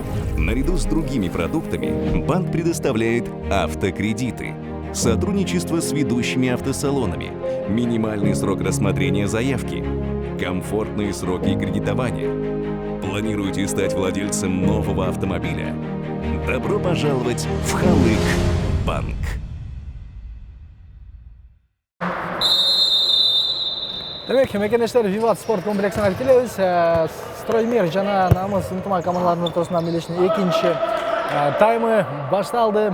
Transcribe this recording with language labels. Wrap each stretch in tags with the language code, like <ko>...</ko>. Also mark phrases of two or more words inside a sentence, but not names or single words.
<ru>Наряду с другими продуктами банк предоставляет автокредиты, сотрудничество с ведущими автосалонами, минимальный срок рассмотрения заявки, комфортные сроки кредитования. Планируете стать владельцем нового автомобиля? Добро пожаловать в Халык Банк.</ru> <ky>Демек, мекенештер Виват спорт комплексин алып келебиз. Строймир жана Намыс ынтымак командаларынын ортосунда мелешин экинчи таймы башталды.</ky>